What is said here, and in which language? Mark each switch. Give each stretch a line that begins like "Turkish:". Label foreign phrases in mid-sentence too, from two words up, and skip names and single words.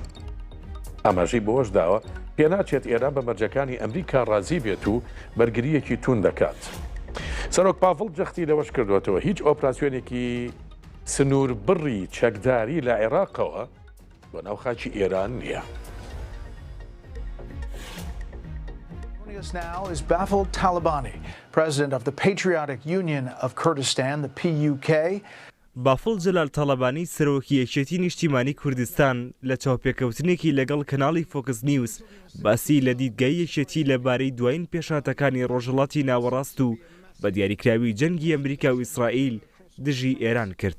Central Kurdish: ئاماژەی بۆش داوە پێناچێت ئێران بە مەرجەکانی ئەمریکا ڕازی بێت و بەرگریەکی تون دەکات سەرۆک پافڵ جەختی لەوەش کردوێتەوە هیچ ئۆپراسیۆنێکی سنوور بڕی چەکداری لە عێراقەوە بۆ ناوخاکی ئێران نییە.
English: Now is Bafel Talabani, president of the Patriotic Union of Kurdistan, the PUK.
Central Kurdish: بافڵ جەلال تاڵەبانی سەرۆکی یەکێتی نیشتیمانی کوردستان لە چاوپێکەوتنێکی لەگەڵ کەناڵی فۆکس نیوز باسی لە دیدگای یەکێتی لەبارەی دوایین پێشاتەکانی ڕۆژهەڵاتی ناوەڕاست و بە دیاریکراوی جەنگی ئەمریکا و ئیسرائیل دژی ئێران کرد.